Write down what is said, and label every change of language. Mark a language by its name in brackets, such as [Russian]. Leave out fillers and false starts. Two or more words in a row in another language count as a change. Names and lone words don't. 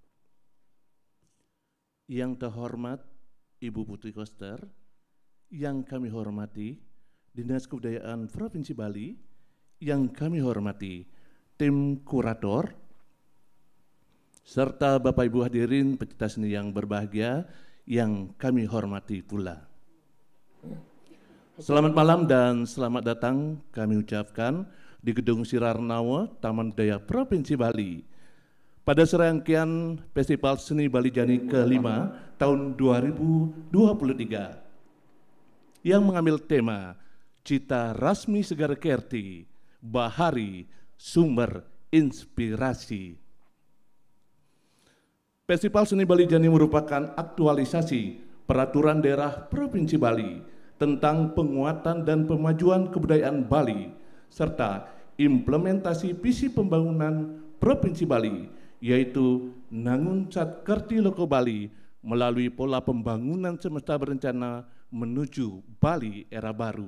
[Indonesian] Yang terhormat Ibu Putri Koster, yang kami hormati Dinas Kebudayaan Provinsi Bali, yang kami hormati tim kurator, serta Bapak Ibu hadirin pecinta seni yang berbahagia yang kami hormati pula. Selamat malam dan selamat datang kami ucapkan di Gedung Sirarnawa, Taman Budaya Provinsi Bali pada serangkaian Festival Seni Bali Jani ke-5 tahun 2023 yang mengambil tema Cita Rasmi Segara Kerti, Bahari Sumber Inspirasi. Festival Seni Bali Jani merupakan aktualisasi peraturan daerah Provinsi Bali tentang penguatan dan pemajuan kebudayaan Bali serta implementasi visi pembangunan Provinsi Bali, yaitu Nangun Sat Kerti Loko Bali melalui pola pembangunan semesta berencana menuju Bali era baru.